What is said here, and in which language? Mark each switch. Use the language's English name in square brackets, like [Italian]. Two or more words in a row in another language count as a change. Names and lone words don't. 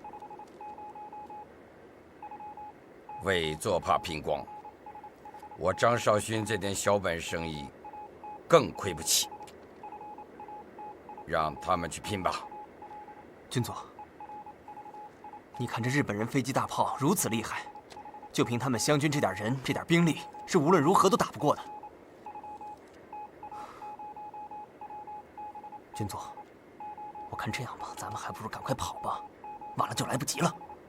[Chinese] 为做怕拼光，我张少勋這點小本生意更虧不起。讓他們去拼吧。軍座，你看這日本人飛機大炮如此厲害，就憑他們湘軍這點人、這點兵力，是無論如何都打不過的。軍座，我看這樣吧，咱們還不如趕快跑吧，晚了就來不及了。